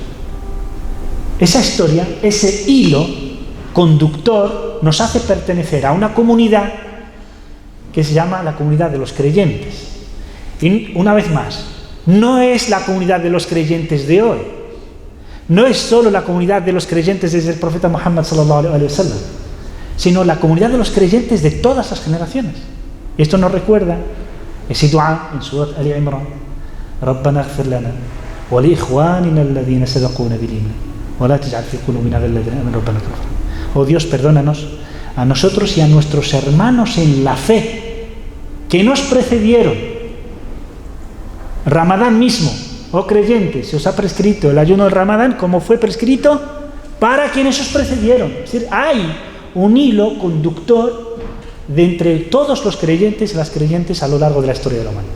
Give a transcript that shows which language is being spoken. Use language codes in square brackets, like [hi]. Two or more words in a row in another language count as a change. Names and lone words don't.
[es] Esa historia, ese hilo conductor nos hace pertenecer a una comunidad que se llama la comunidad de los creyentes. Y una vez más, no es la comunidad de los creyentes de hoy, no es solo la comunidad de los creyentes desde el profeta Muhammad [ar] صلى الله عليه وسلم, [es] sino la comunidad de los creyentes de todas las generaciones. Y esto nos recuerda ese dua en Surat Ali Imran: [ar] ربنا اغفر لنا و لإخواننا الذين سبقونا بالإيمان و لا تجعل في قلوبنا غلا للذين آمنوا ربنا اغفر لنا. [es] Oh Dios, perdónanos a nosotros y a nuestros hermanos en la fe que nos precedieron. Ramadán mismo, oh creyentes, se os ha prescrito el ayuno del Ramadán como fue prescrito para quienes os precedieron. Es decir, hay un hilo conductor de entre todos los creyentes y las creyentes a lo largo de la historia de la humanidad.